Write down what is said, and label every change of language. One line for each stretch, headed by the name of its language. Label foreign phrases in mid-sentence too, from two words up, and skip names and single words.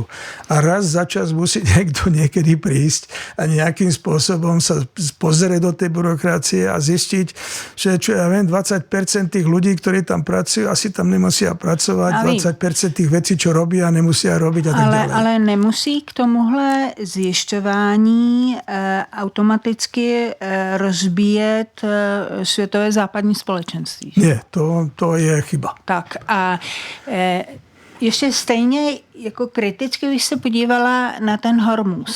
Slovak: A raz za čas musí niekto niekedy prísť a nejakým spôsobom sa pozrieť do tej byrokracie a zistiť, že 20% tých ľudí, ktorí tam pracujú, asi tam nemusia pracovať, 20% tých vecí, čo robia, nemusia robiť a tak ďalej.
Czech: Ale nemusí k tomuhle zjišťování automaticky rozbíjet světové západní společenství.
Slovak: Nie, to je chyba.
Czech: Tak a ještě stejně jako kriticky bych se podívala na ten Hormuz.